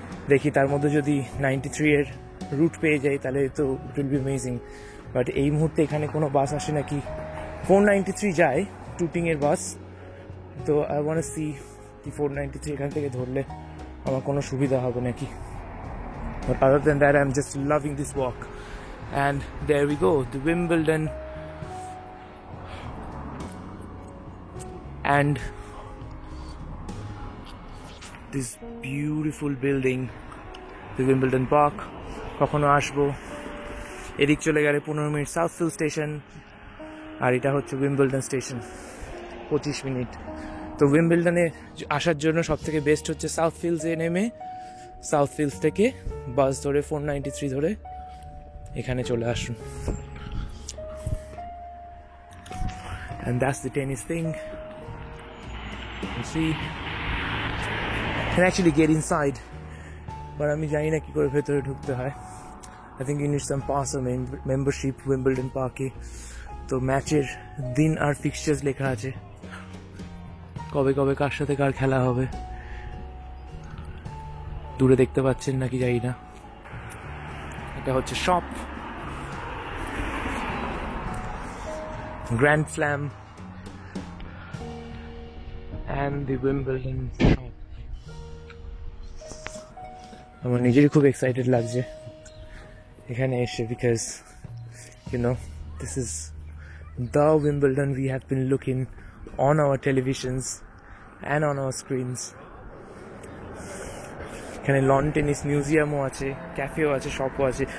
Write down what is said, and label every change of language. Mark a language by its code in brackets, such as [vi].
[bn] দেখি তার মধ্যে যদি 93 এর রুট পেয়ে যাই তাহলে তো [en] It will be amazing. [bn] But এই মুহূর্তে এখানে কোনো বাস আসে নাকি। 493 যায় টুটিংয়ের বাস, তো [en] I want to see [bn] কি 493 এখান থেকে ধরলে আমার কোনো সুবিধা হবে নাকি। [en] But other than that, I'm just loving this walk. And there we go, the Wimbledon. And this beautiful building, the Wimbledon Park. [bn] কখনো আসবো, এদিক চলে গেলে 15 মিনিট সাউথফিল্ড স্টেশন, আর এটা হচ্ছে উইম্বলডন স্টেশন 25 মিনিট। তো উইম্বলডনে আসার জন্য সব থেকে বেস্ট হচ্ছে সাউথফিল্ডসে নেমে সাউথফিল্ডস থেকে বাস ধরে 493 ধরে এখানে চলে আসুন। [en] And that's the tennis thing. You see, you can actually get inside, but [bn] আমি জানি না কি করে ভেতরে ঢুকতে হয়। [en] I think you need some pass or membership Wimbledon Park-এ। [bn] তো ম্যাচের দিন আর ফিক্সচার্স লেখা আছে, কবে কবে কার সাথে কার খেলা হবে। দূরে দেখতে পাচ্ছেন নাকি জানি না, এটা হচ্ছে shop, grand slam [en] and the Wimbledon shop. [bn] আমার নিজেরই খুব এক্সাইটেড লাগছে এখানে এসে, [en] because you know this is the Wimbledon we have been looking on our televisions and on our screens. [bn] এখানে লন টেনিস মিউজিয়ামও আছে, ক্যাফেও আছে, শপও আছে।